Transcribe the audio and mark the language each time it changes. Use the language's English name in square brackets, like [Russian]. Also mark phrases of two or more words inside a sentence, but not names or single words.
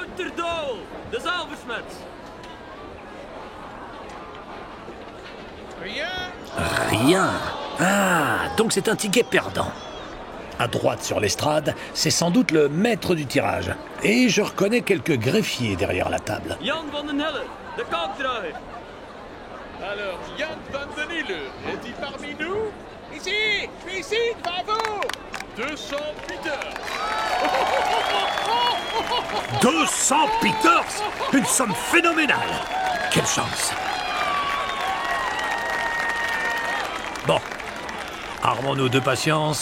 [French] Rien. Ah, donc c'est un ticket perdant. À droite sur l'estrade, c'est sans doute le maître du tirage. Et je reconnais quelques greffiers derrière la table. [Dutch] Jan van den Helle, de kalkdraaier. [French] Alors, Jan van den Hille est-il parmi nous? Ici, bravo 200 Peters. 200 Peters! Une somme phénoménale! Quelle chance! Bon, armons-nous de patience.